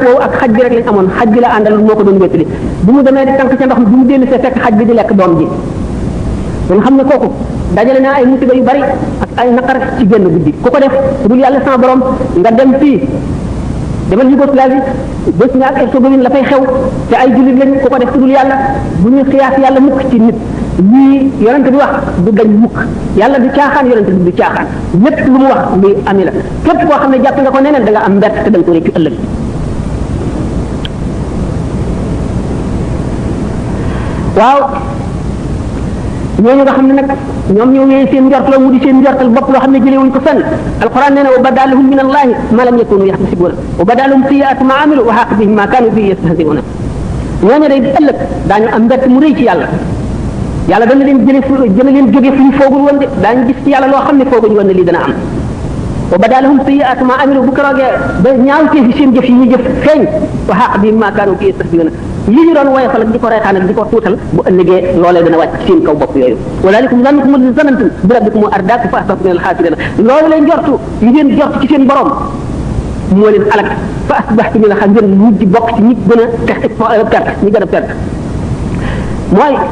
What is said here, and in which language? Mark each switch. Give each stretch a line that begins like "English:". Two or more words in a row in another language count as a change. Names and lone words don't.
Wolof: woowu ak xaj bi rek lañ amoon xaj bi la àndal moo ko doon wéttali bu mu demee di tànk ca ndox mi bu mu dellu see fekk xaj bi di lekk doom ji nga xam ne kooku dajale naa ay musiba yu bari ak ay naqar ci génn guddi ku ko def dul yàlla sama borom nga dem fii demal Yougoslavie Bosnie ak Herzégovine la fay xew te ay jullit lañ ku ko def dul yàlla bu ñuy xiyaas yàlla mukk ci nit lii yonente bi wax du dañ mukk yàlla du caaxaan yonente bi du caaxaan lépp lu mu wax luy ami la képp koo xam ne jàpp nga ko neneen da nga am mbett te da nga ko réccu ëllëg waaw ñooñu nga xam ne nag ñoom ñoo wéy seen njort la mu di seen njortal bopp loo xam ne jëlee wuñ ko fenn alquran nee na
Arabic: وبدا لهم من الله ما لم يكونوا يحتسبون وبدا لهم سيئات ما عملوا وحاق بهم ما كانوا به يستهزئون
Wolof: ñooñu day di ëllëg daañu am mbett mu rëy ci yàlla yàlla dana leen jële fu dana leen jóge fu ñu foogul woon de daañu gis ci yàlla loo xam ne fooguñu woon ne lii dana am
Arabic: وبدا لهم سيئات ما عملوا
Wolof: bu keroogee ba ñaawtee fi seen jëf yi ñu jëf feeñ
Arabic: وحاق بهم ما كانوا به يستهزئون
Wolof: li ñu doon woyofal ak di ko reetaan ak di ko tuutal bu ëllëgee loolee dana wàcc seen kaw bopp yooyu
Arabic: وذلكم ظنكم الذي ظننتم بربكم أرداكم فأصبحتم من الخاسرين
Wolof: loolu lay njortu yi ngeen jort ci seen borom moo leen alak
Arabic: فأصبحتم من الخاسرين
Wolof: ngeen mujj bokk ci ñi gën a perte ñi gën a perte mooy